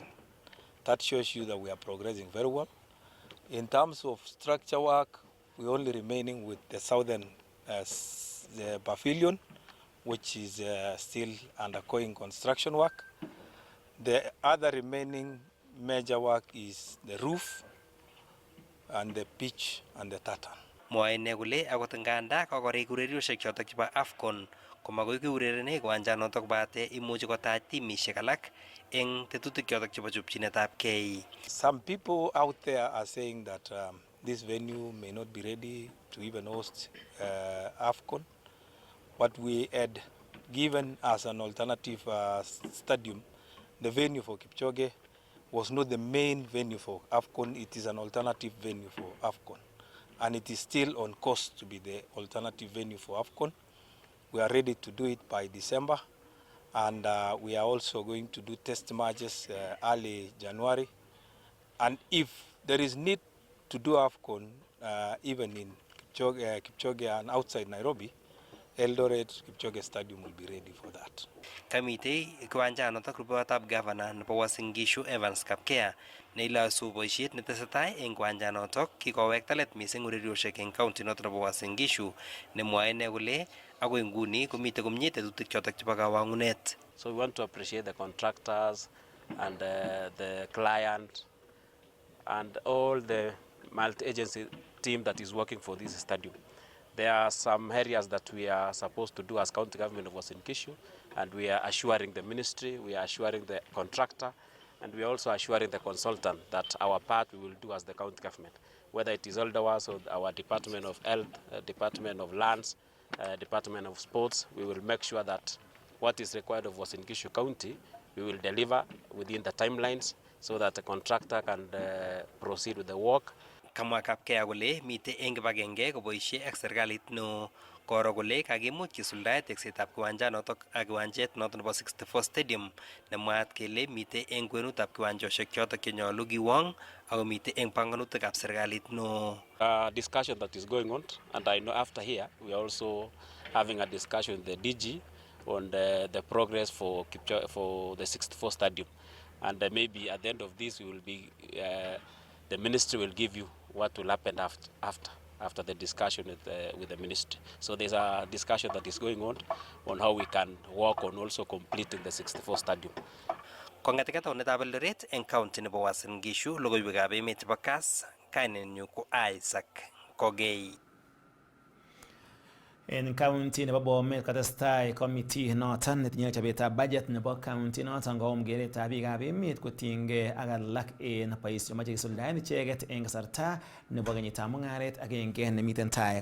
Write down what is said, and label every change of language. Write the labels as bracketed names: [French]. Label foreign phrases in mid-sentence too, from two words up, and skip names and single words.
[English] That shows you that we are progressing very well. In terms of structure work, we're only remaining with the southern the pavilion, which is still undergoing construction work. The other remaining major work is the roof and the pitch and the tartan. [Kalenjin] Mwae ine kole akot nganda kokorik urerioshek chotok chebo AFCON komakoi kiurerene kiwanjanotok bate imuchi kotach timishek alak eng tetutik chotok chebo chopchinetabkei. [English] Some people out there are saying that this venue may not be ready to even host AFCON. What we had given as an alternative stadium, the venue for Kipchoge, was not the main venue for AFCON. It is an alternative venue for AFCON. And it is still on course to be the alternative venue for AFCON. We are ready to do it by December. And we are also going to do test matches early January. And if there is need to do AFCON, even in Kipchoge and outside Nairobi, Eldoret Kipchoge Stadium will be ready for that. [Kalenjin] Kamitei kiwanjanotok rupewotab gavana nebo Uasin Gishu Evans Kapkea neilosu boisiet netesetai eng kiwanjanotok kikowekta let mising urerioshek eng county notok nebo Uasin Gishu nemwoe ine kole agoi nguni komitei komie tetutik chotok chebo kawangunet. [English] So we want to appreciate the contractors and the client and all the multi-agency team that is working for this stadium. There are some areas that we are supposed to do as county government of Uasin Gishu, and we are assuring the ministry, we are assuring the contractor, and we are also assuring the consultant that our part we will do as the county government. Whether it is Eldowas or our Department of Health, Department of Lands, Department of Sports, we will make sure that what is required of Uasin Gishu County, we will deliver within the timelines so that the contractor can proceed with the work. [Kalenjin] Kamwa Kapkea kole mitei eng kibagenge koboisie ak serikalit neo koro kole kakimuch kisuldae teksetab kiwanjanotok ak kiwanjet notok nebo 64 Stadium nemwaat kele mitei eng kwenutab kiwanjoshek chotok chenyolu kiwong ako mitei eng panganutikab serikalit neo. [English] Discussion that is going on, and I know after here we are also having a discussion with the DG on the progress for the 64 Stadium, and maybe at the end of this we will be the ministry will give you what will happen after the discussion with the ministry. So there's a discussion that is going on how we can work on also completing the 64 Stadium. [Kalenjin] Kong'eteke taunetab Eldoret eng county nebo Uasin Gishu, logoiwekab emet chebo Kass, kainenyu ko Isaac Kogei. En county nebo Bomet katestai committee noton netinye chobetab budget nebo county noton koum keretab biikab emet kotinygei ak alak en boisionik chemoche kisuldaen icheket en kasarta nebo kenyitab mung'aret agenge nemiten tai.